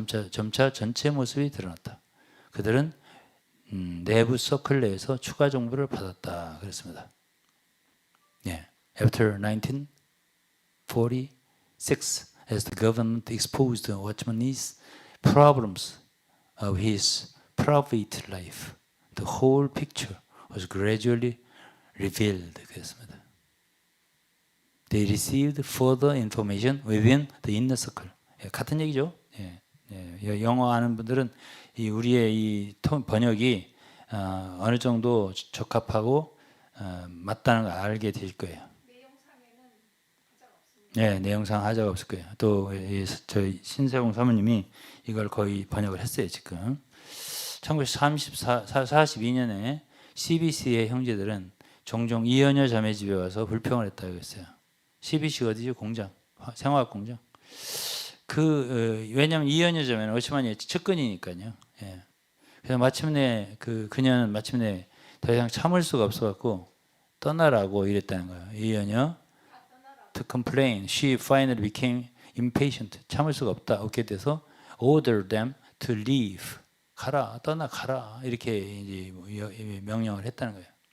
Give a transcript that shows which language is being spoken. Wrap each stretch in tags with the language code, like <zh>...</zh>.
<ko>점차 전체 모습이 드러났다. 그들은 내부 서클 내에서 추가 정보를 받았다 그랬습니다.</ko> <en>After 1946, as the government exposed Watchman's problems of his private life, the whole picture was gradually revealed.</en> <ko>그랬습니다.</ko> <en>They received further information within the inner circle.</en> <ko>같은 얘기죠. 영어 아는 분들은 우리의 이 번역이 어느 정도 적합하고 맞다는 걸 알게 될 거예요. 내용상 하자가 없을 거예요. 또 저희 신세봉 사모님이 이걸 거의 번역을 했어요. 지금 1942년에 CBC의 형제들은 종종 이연여 자매 집에 와서 불평을 했다고 했어요. CBC가 어디죠? 공장, 생화학 공장. 왜냐하면 이연여 자매는 어치만이 측근이니까요. 그래서 마침내 그녀는 마침내 더 이상 참을 수가 없어갖고 떠나라고 이랬다는 거예요.</ko> <en>이연여 to complain, she finally became impatient.</en> <ko>참을 수가 없게 돼서</ko> <en>ordered them to leave.</en> <ko>떠나가라 이렇게 이제 명령을 했다는 거예요.</ko>